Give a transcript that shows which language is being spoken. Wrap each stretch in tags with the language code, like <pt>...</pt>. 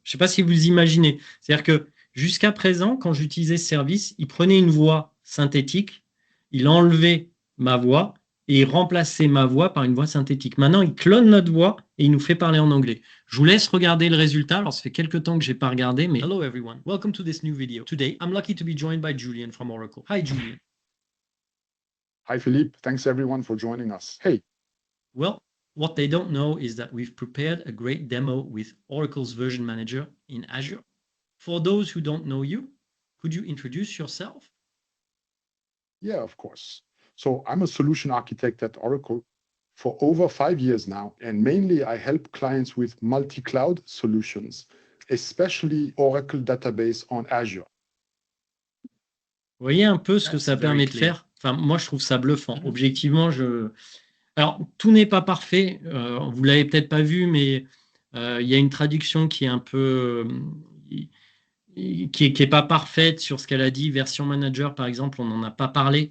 <fr>Je ne sais pas si vous imaginez. C'est-à-dire que jusqu'à présent, quand j'utilisais ce service, il prenait une voix synthétique, il enlevait ma voix et il remplaçait ma voix par une voix synthétique. Maintenant, il clone notre voix et il nous fait parler en anglais. Je vous laisse regarder le résultat. Alors, ça fait quelques temps que je n'ai pas regardé, mais...</fr> <en>Hello everyone, welcome to this new video. Today, I'm lucky to be joined by Julian from Oracle. Hi, Julian. Hi, Philippe. Thanks, everyone, for joining us. Hey. Well, what they don't know is that we've prepared a great demo with Oracle's Version Manager in Azure. For those who don't know you, could you introduce yourself? Yeah, of course. So I'm a solution architect at Oracle for over 5 years now, and mainly I help clients with multi-cloud solutions, especially Oracle database on Azure.</en> <fr>Vous voyez un peu ce que ça permet de faire? Enfin, moi, je trouve ça bluffant. Objectivement, Alors, tout n'est pas parfait. Vous l'avez peut-être pas vu, mais il y a une traduction qui est un peu... qui est pas parfaite sur ce qu'elle a dit. Version Manager, par exemple, on n'en a pas parlé.</fr>